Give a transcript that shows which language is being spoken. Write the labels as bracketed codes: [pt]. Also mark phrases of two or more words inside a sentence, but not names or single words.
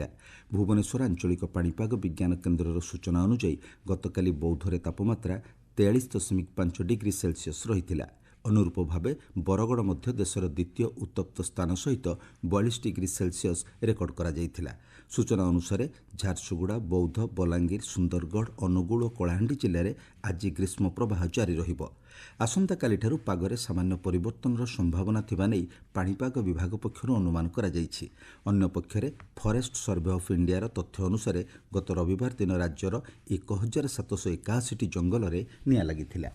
[or] ଭୁବନେଶ୍ୱର ଆଞ୍ଚଳିକ ପାଣିପାଗ ବିଜ୍ଞାନ କେନ୍ଦ୍ରର ସୂଚନା ଅନୁସାରେ ଗତକାଲି ବୌଦ୍ଧରେ ତାପମାତ୍ରା 43.5 ଡିଗ୍ରୀ ସେଲସିୟସ ରହି। ଅନୁରୂପ ଭାବେ ବରଗଡ଼ ମଧ୍ୟ ଦେଶର ଦ୍ୱିତୀୟ ଉତ୍ତପ୍ତ ସ୍ଥାନ ସହିତ 42 ଡିଗ୍ରୀ ସେଲସିୟସ ରେକର୍ଡ କରା ଯାଇଥିଲା। ସୂଚନା ଅନୁସାରେ ଝାରସୁଗୁଡ଼ା, ବୌଦ୍ଧ, ବଲାଙ୍ଗୀର, ସୁନ୍ଦରଗଡ଼, ଅନୁଗୁଳ ଓ କଳାହାଣ୍ଡି ଜିଲ୍ଲାରେ ଆଜି ଗ୍ରୀଷ୍ମ ପ୍ରବାହ ଜାରି ରହିବ। ଆସନ୍ତାକାଲିଠାରୁ ପାଗରେ ସାମାନ୍ୟ ପରିବର୍ତ୍ତନର ସମ୍ଭାବନା ଥିବା ନେଇ ପାଣିପାଗ ବିଭାଗ ପକ୍ଷରୁ ଅନୁମାନ କରାଯାଇଛି। ଅନ୍ୟପକ୍ଷରେ ଫରେଷ୍ଟ ସର୍ଭେ ଅଫ୍ ଇଣ୍ଡିଆର ତଥ୍ୟ ଅନୁସାରେ ଗତ ରବିବାର ଦିନ ରାଜ୍ୟର 1781ଟି ଜଙ୍ଗଲରେ ନିଆଁ ଲାଗିଥିଲା।